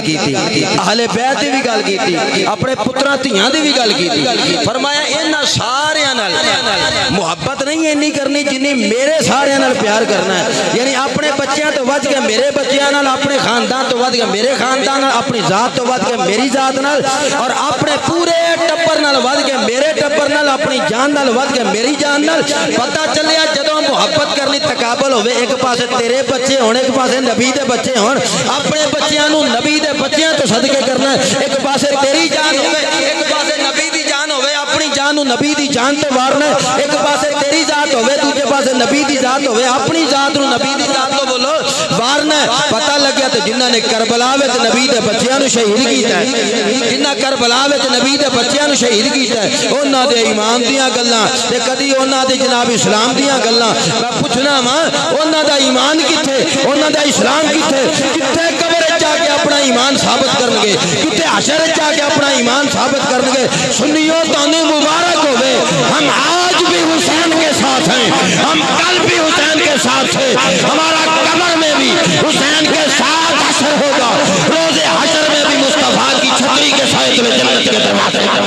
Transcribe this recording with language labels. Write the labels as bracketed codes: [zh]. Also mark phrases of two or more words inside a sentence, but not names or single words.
[pa] کیتی اہل بیت دی بھی گل کیتی اپنے پتراں دھیاں دی بھی گل کیتی فرمایا انہاں سارے نال محبت نہیں اینی کرنی جنی میرے سارے نال پیار کرنا ہے یعنی اپنے بچیاں تو ود کے میرے بچیاں نال اپنے خاندان تو ود کے میرے خاندان نال اپنی ذات تو ود کے میری ذات نال اور اپنے پورے ٹبر نال ود کے میرے ٹبر نال اپنی جان نال ود کے میری جان نال پتہ چلیا جدوں محبت کرنی تقابل ہوے ایک پاسے تیرے بچے ہون ایک پاسے نبی دے بچے ہون اپنے بچیاں نو نبی دے بچیاں تو صدقے کرنا ہے ایک پاسے تیری جان ہوے ایک پاسے نبی دی جان ہوے اپنی جان نو نبی دی جان تے وارنا ہے ایک پاسے تیری ذات ہوے دوسرے پاسے نبی دی ذات ہوے اپنی ذات نو نبی دی ذات تو بولو وارنا ہے پتہ لگیا تے جنہاں نے کربلا وچ نبی دے بچیاں نو شہید کیتا ہے جنہاں کربلا وچ نبی دے بچیاں نو شہید کیتا ہے انہاں دے ایمان دیاں گلاں تے کدی انہاں دے جناب اسلام دیاں گلاں میں پوچھنا وا انہاں دا ایمان کتے انہاں دا اسلام کتے کتے قبر وچ جا کے اپنا ایمان ثابت کرن گے کتے حشر وچ جا کے اپنا ایمان ثابت کرن گے سنیو تانوں مبارک ہوے [ur] ہم آج بھی حسین کے ساتھ ہیں ہم کل بھی حسین کے ساتھ ہیں ہمارا قبر میں بھی حسین کے ساتھ حشر ہوگا روز حشر میں بھی مصطفیٰ کی چھتری کے سائے تمہیں جنت کے دروازے